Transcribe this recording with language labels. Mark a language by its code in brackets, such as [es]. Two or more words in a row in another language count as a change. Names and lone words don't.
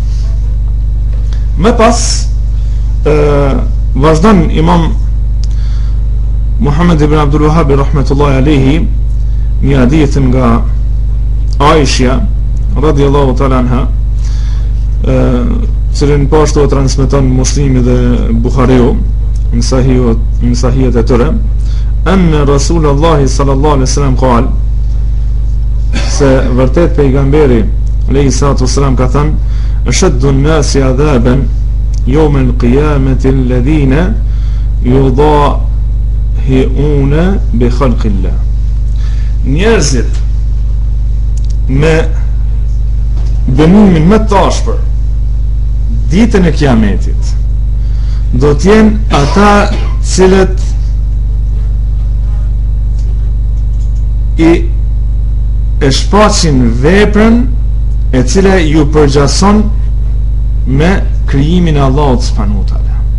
[sq] Më pas vazhdon Imam Muhammad ibn Abdul Wahhab [ar] رحمة الله عليه [sq] një hadith nga Aisha [ar] رضي الله تعالى عنها, [sq] cilën pashtu e transmeton Muslimi dhe Buhariu në sahihet e tyre, [ar] أن رسول الله صلى الله عليه وسلم قال, [sq] se vërtet pejgamberi [ar] عليه الصلاة والسلام [sq] ka thënë, [ar] أشد الناس عذابا يوم القيامة الذين يضاهئون بخلق الله. [sq] Njerëzit me dënimin më të ashpër ditën e kiametit do t'jenë ata cilët e shfaqin veprën e cila ju përgjason me krijimin e Allahut [ar] سبحانه وتعالى.